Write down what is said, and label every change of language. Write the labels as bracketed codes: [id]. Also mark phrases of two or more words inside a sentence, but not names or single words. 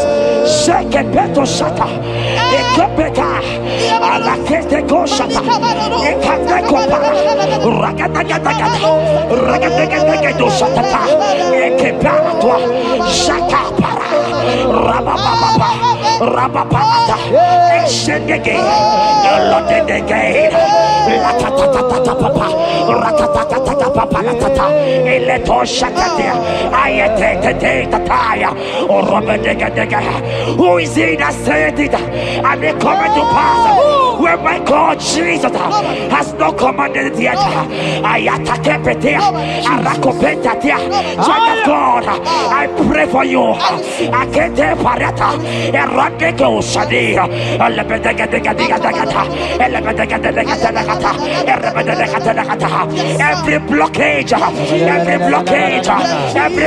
[en] Shake it, Beto Shata. Ekepeka. Alakete go Shata. Ekateko para. Ragatagatagat. Ragatagatagat Shata. Ekepara. Shata para. Rabababa. Rababata. Exendege. Lotedege. Latatatata papa. Ratatatata papa. Latata. Eleto Shatatia. Ayete tataya. Or Robedega. Who is he that said it? And they come to pass where my God Jesus has not commanded it yet. Ayatakepetia, Arakopetia, Child of God, I pray for you. Akete parata, Eradeko Shadi, every blockage, every blockage, every